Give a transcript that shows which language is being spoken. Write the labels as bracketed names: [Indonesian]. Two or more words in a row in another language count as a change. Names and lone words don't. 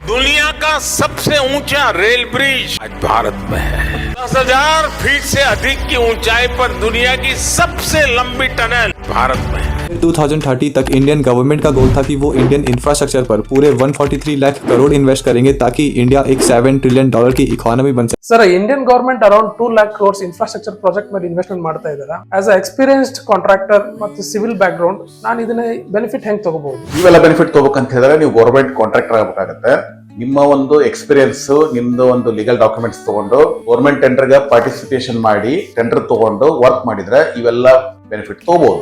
[Hindi] दुनिया का सबसे ऊंचा रेल ब्रिज आज भारत में है। 10,000 फीट से अधिक की ऊंचाई पर दुनिया की सबसे लंबी टनल भारत में है। 2030 तक [English] Indian government [Hindi] का गोल था कि वो [English] Indian infrastructure [Hindi] पर पूरे 143 लाख करोड़ इन्वेस्ट करेंगे ताकि इंडिया एक $7 ट्रिलियन की इकोनॉमी बन सके। [English] Sir Indian government around 2 lakh crores infrastructure project [Kannada] ಮೇಲೆ ಇನ್ವೆಸ್ಟ್ಮೆಂಟ್ ಮಾಡ್ತಾ ಇದ್ದಾರೆ. [English] as a experienced contractor [Kannada] ಮತ್ತು [English] civil background [Kannada] ನಾನು ಇದನ್ನ ಬೆನಿಫಿಟ್ ಹೆಂಗ್ ತಗೋಬಹುದು? ಇವೆಲ್ಲ ಬೆನಿಫಿಟ್ ತಗೋಬೇಕಂತ ಹೇಳಿದ್ರೆ ನೀವು [English] government contractor [Kannada] ಆಗಬೇಕಾಗತ್ತೆ. ನಿಮ್ಮ ಒಂದು ಎಕ್ಸ್ಪೀರಿಯನ್ಸ್, ನಿಮ್ದು ಒಂದು [English] legal documents [Kannada] ತಗೊಂಡು [English] government tender [Kannada] ಗೆ ಪಾರ್ಟಿಸಿಪೇಷನ್ ಮಾಡಿ ಟೆಂಡರ್ ತಗೊಂಡು ವರ್ಕ್ ಮಾಡಿದ್ರೆ ಇವೆಲ್ಲ ಬೆನಿಫಿಟ್ ತಗೋಬಹುದು.